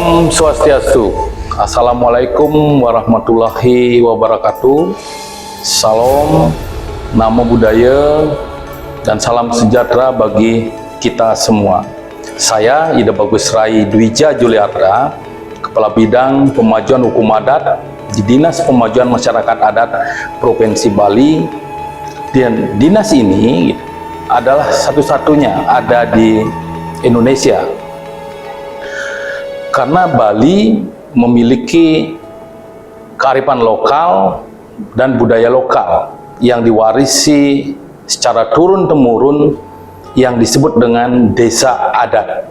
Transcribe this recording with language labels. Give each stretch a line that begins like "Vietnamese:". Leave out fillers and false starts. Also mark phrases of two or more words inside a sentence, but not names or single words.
Indonesian: Swastiastu.
Arabic: Assalamualaikum warahmatullahi wabarakatuh.
Indonesian: Salam,
Pali: namo buddhaya,
Indonesian: dan salam sejahtera bagi kita semua. Saya Ida Bagus Rai Dwija Juliarta, Kepala Bidang Pemajuan Hukum Adat di Dinas Pemajuan Masyarakat Adat Provinsi Bali. Dan dinas ini adalah satu-satunya ada di Indonesia. Karena Bali memiliki kearifan lokal dan budaya lokal yang diwarisi secara turun-temurun yang disebut dengan desa adat.